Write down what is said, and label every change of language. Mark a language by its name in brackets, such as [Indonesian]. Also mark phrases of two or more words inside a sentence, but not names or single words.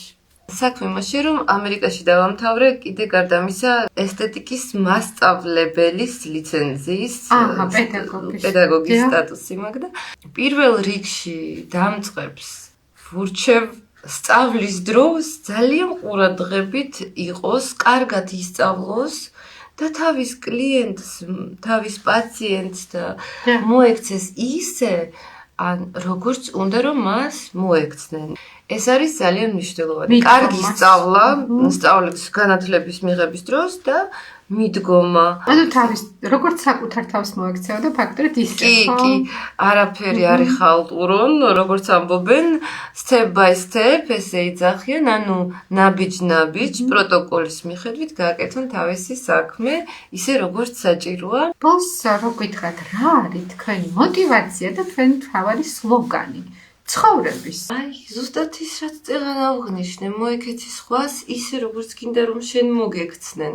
[Georgian] საქმე იმაში, რომ ამერიკაში დავამთავრე კიდე გარდა ამისა ესთეტიკის მასწავლებლის ლიცენზიის პედაგოგის სტატუსი მაქვს და პირველ რიგში დამწყებს ვურჩევ სწავლის დროს ძალიან ყურადღებით იყოს, კარგად ისწავლოს და თავის კლიენტს, თავის პაციენტს და მოექცეს ისე, ან როგორც უნდა რომ მას მოექცნენ. ეს არის ძალიან მნიშვნელოვანი. კარგი სწავლა, სწავლის განათლების მიღების დროს და მიდგომა. ანუ თავის როგორც საკუთარ თავს მოექცევა და ფაქტობრივად ისე. კი, არაფერი არ იხალტურონ, როგორც ამბობენ, [English] step by step [Georgian] ესე იძახიან, ანუ ნაბიჯ პროტოკოლის მიხედვით გააკეთონ თავისი საქმე, ისე როგორც საჭიროა. ბოლოს რო გითხრათ, რა არის თქვენი мотиваცია და თქვენი მთავარი სლოგანი? ცხოვრების. აი, ზუსტად ის რაც წეღან ავღნიშნე, მოეკეცი სხვას ისე როგორც გინდა რომ შენ მოგექცნენ.